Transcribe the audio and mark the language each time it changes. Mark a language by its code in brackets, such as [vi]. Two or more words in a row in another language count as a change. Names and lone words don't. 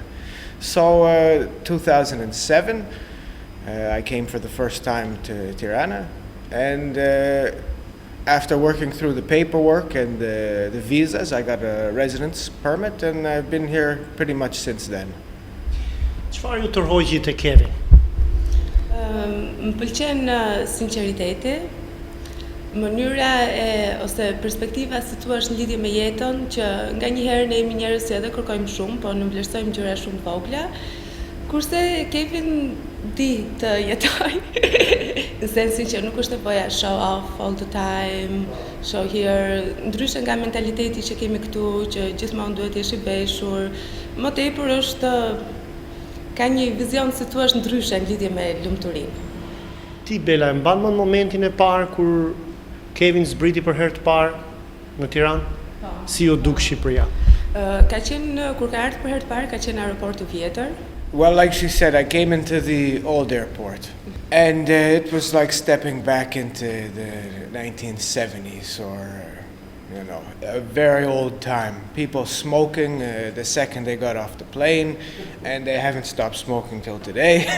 [en] So 2007, I came for the first time to Tirana, and after working through the paperwork and the visas, I got a residence permit, and I've been here pretty much since then. [sq] Çfarë ju tërhoqi te Kevin? Më pëlqen sinqeriteti, mënyra ose perspektiva si thua në lidhje me jetën, që nganjëherë ne jemi njerëz që edhe kërkojmë shumë, po në vlerësojmë gjëra shumë vogla, kurse Kevin di të jetoj, në sensin që nuk është nevoja [en] show off all the time, show here, [sq] ndryshe nga mentaliteti që kemi këtu, që gjithmonë duhet jesh I veshur, më tepër është ka një vizion si thua ndryshe në lidhje me lumturinë. Ti Bela, e mban mend momentin e parë kur Kevin zbriti për herë të parë në Tiranë? Po. Si u duk Shqipëria? Ka qenë kur ka ardhur për herë të parë, ka qenë aeroporti vjetër. [en] Well, like she said, I came into the old airport, and it was like stepping back into the 1970s or, you know, a very old time. People smoking the second they got off the plane, and they haven't stopped smoking till today.